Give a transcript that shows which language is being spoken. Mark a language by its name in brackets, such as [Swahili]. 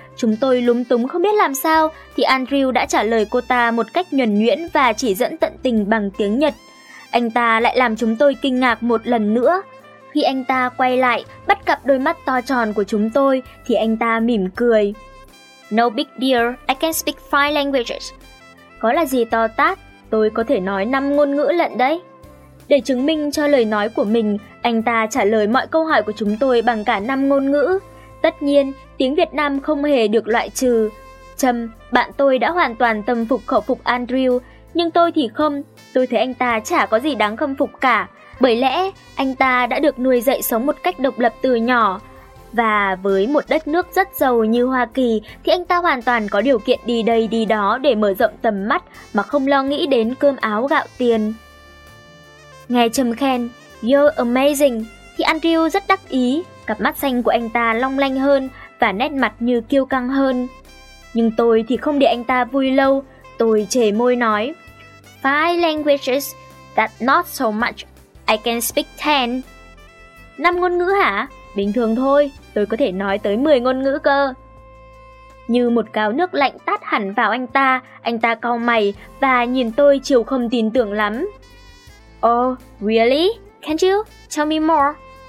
[Vietnamese] Chúng tôi lúng túng không biết làm sao thì Andrew đã trả lời cô ta một cách nhuần nhuyễn và chỉ dẫn tận tình bằng tiếng Nhật. Anh ta lại làm chúng tôi kinh ngạc một lần nữa. Khi anh ta quay lại, bắt gặp đôi mắt to tròn của chúng tôi, thì anh ta mỉm cười. [English] No big deal, I can speak 5 languages. [Vietnamese] Có là gì to tát, tôi có thể nói 5 ngôn ngữ lận đấy. Để chứng minh cho lời nói của mình, anh ta trả lời mọi câu hỏi của chúng tôi bằng cả 5 ngôn ngữ. Tất nhiên, tiếng Việt Nam không hề được loại trừ. Trâm, bạn tôi đã hoàn toàn tâm phục khẩu phục Andrew, nhưng tôi thì không, tôi thấy anh ta chả có gì đáng khâm phục cả. Bởi lẽ, anh ta đã được nuôi dạy sống một cách độc lập từ nhỏ. Và với một đất nước rất giàu như Hoa Kỳ, thì anh ta hoàn toàn có điều kiện đi đây đi đó để mở rộng tầm mắt mà không lo nghĩ đến cơm áo gạo tiền. Nghe Trâm khen, [English] you're amazing, [Vietnamese] thì Andrew rất đắc ý. Cặp mắt xanh của anh ta long lanh hơn và nét mặt như kiêu căng hơn. Nhưng tôi thì không để anh ta vui lâu, tôi chề môi nói, [English] 5 languages, that not so much. I can speak 10. [Vietnamese] 5 ngôn ngữ hả? Bình thường thôi, tôi có thể nói tới 10 ngôn ngữ cơ. Như một gáo nước lạnh tát hẳn vào anh ta cau mày và nhìn tôi chiều không tin tưởng lắm. [English] Oh, really? Can't you tell me more?